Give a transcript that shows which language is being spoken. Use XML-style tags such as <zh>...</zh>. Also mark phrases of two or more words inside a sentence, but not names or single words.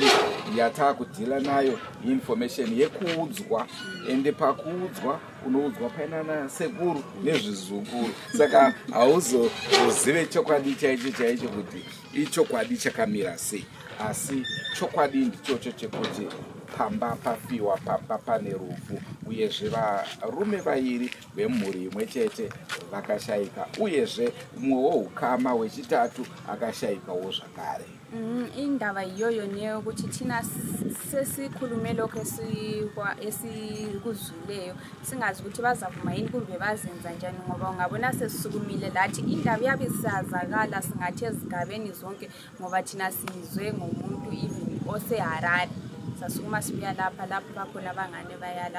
<sn>yatakudhila nayo information yekuudzwa, ende pakuudzwa unoudzwa painana sekuru nezvizukuru, saka hauzozive chokwadi chaicho kuti ichokwadi chakamira sei, asi chokwadi ndichocho chekuti pamba pafiwa pamba pane rufu, uyezve varume vaviri vemhuri imwe chete vakashayika, uyezve mumwe woukama wechitatu akashayikawo zvakare.</sn> <nd>Indaba iyoyo neyokuthi thina sesikhulume lokho esikuzwileyo singazi ukuthi bazavuma yini kumbe bazenza njani, ngoba ungabona sesisukumile lathi indaba iyabe isazakala singathi ezigabeni zonke, ngoba thina sizwe ngomuntu even oseHarare sasukuma sibuya lapha bakhona abangane bayala.</nd>